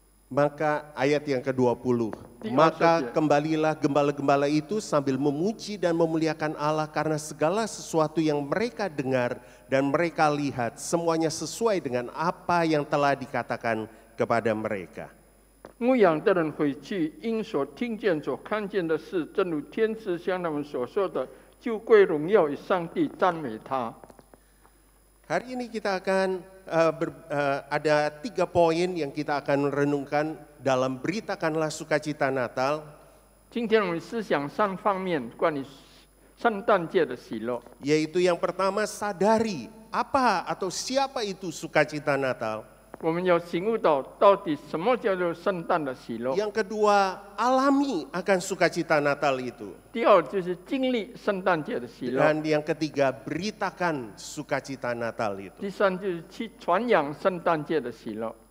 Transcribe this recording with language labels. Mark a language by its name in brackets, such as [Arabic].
[Indonesian] Maka ayat yang ke-20, maka kembalilah gembala-gembala itu sambil memuji dan memuliakan Allah karena segala sesuatu yang mereka dengar dan mereka lihat semuanya sesuai dengan apa yang telah dikatakan kepada mereka. [Chinese] 牧羊的人回去，因所听见、所看见的事，正如天使向他们所说的，就归荣耀与上帝，赞美他。 [Indonesian] Hari ini kita akan ada 3 poin yang kita akan renungkan dalam beritakanlah sukacita Natal. [Chinese] 今天我们思想3方面关于圣诞节的喜乐。 [Indonesian] Yaitu yang pertama, sadari apa atau siapa itu sukacita Natal. [Chinese] 我们要醒悟到底什么叫做圣诞的喜乐。 [Indonesian] Yang kedua, alami akan sukacita Natal itu. [Chinese] 第二就是经历圣诞节的喜乐。 [Indonesian] Dan yang ketiga, beritakan sukacita Natal itu. [Chinese] 第三就是去传扬圣诞节的喜乐。